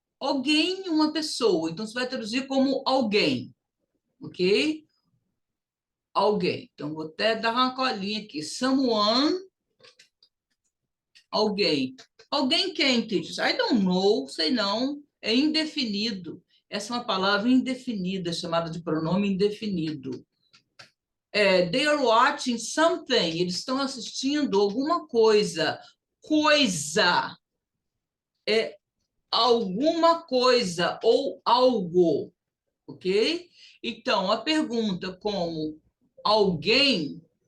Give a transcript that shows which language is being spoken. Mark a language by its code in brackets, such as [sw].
[pt] Alguém, uma pessoa. Então, você vai traduzir como alguém. Ok? Alguém. Então, vou até dar uma colinha aqui. Someone, alguém. Alguém quem, teachers? [en] I don't know, [pt] sei não. É indefinido. Essa é uma palavra indefinida, chamada de pronome indefinido. [en] They are watching something. [pt] Eles estão assistindo alguma coisa. Coisa. É alguma coisa ou algo. Ok? Então, a pergunta como alguém.